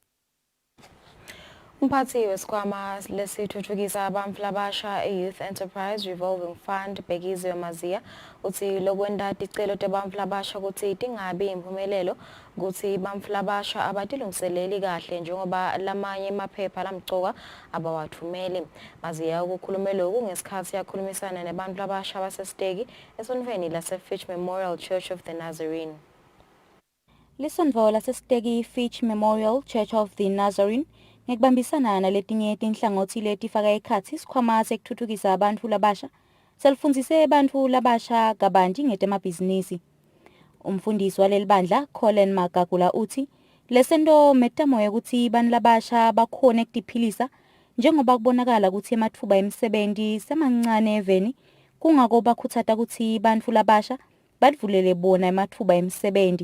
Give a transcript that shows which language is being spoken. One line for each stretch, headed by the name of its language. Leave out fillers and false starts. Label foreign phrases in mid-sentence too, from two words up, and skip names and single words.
Swati: Umphathi wesikhwama lesithuthukisa abamfu labasha Youth Enterprise Revolving Fund Bhekizwe Maziya uthi lokwenda ticelo tebamfu labasha ukuthi tingabi impumelelo ukuthi bamfu labasha abatilungiseleli kahle njengoba lamanye emaphepha lamcoka abawathumeli. Maziya ukukhulume lokhu ngesikhathi yakhulumisana nebantu labasha abasesiteki esonveni lase-Fitch Memorial Church of the Nazarene. Lisonvo lasesiteki Fitch Memorial Church of the Nazarene ngekubambisana naletinye tinhlangothi letifaka ekhatsi isikhwama sekuthuthukisa abantu labasha selifundise abantu labasha kabanti ngetemabhizinisi. Umfundisi waleli bandla Colin Magagula uthi lesento metamo yokuthi abantu labasha bakhone ukutiphilisa njengoba kubonakala ukuthi emathuba emsebenzi semancane eveni kungako bakhuthata ukuthi abantu labasha badvulele bona emathuba emsebenzi.